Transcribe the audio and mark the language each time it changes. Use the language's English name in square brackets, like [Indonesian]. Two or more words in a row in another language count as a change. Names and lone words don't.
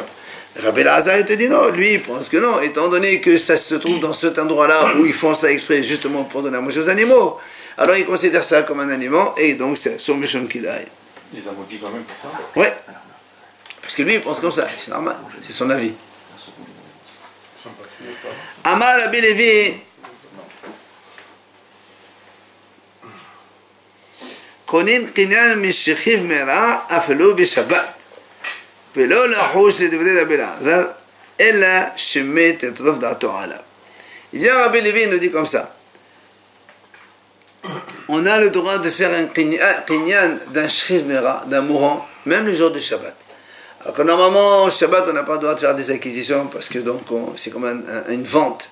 [French] Rabbi Lazar, il te dit non, lui, il pense que non, étant donné que ça se trouve dans cet endroit-là où ils font ça exprès justement pour donner à manger aux animaux, alors il considère ça comme un aliment, et donc c'est son méchant qu'il aille. Il les a maudits quand même pour ça. Ouais. Parce que lui, il pense comme ça, c'est normal, c'est son avis. [Hebrew] אמר רבי לוי, קונים קניין משכיב מרע אפילו בשבת ולא לחוש לדברי רבי אלעזר אלא שמת את רוב דעתו עליו. [French] Il vient Rabbi Levi, il nous dit comme ça. On a le droit de faire un kinyan d'un [Hebrew] שכיב מרע, [French] d'un mourant, même le jour du Shabbat. Alors que normalement, au Shabbat, on n'a pas le droit de faire des acquisitions parce que donc c'est comme une vente.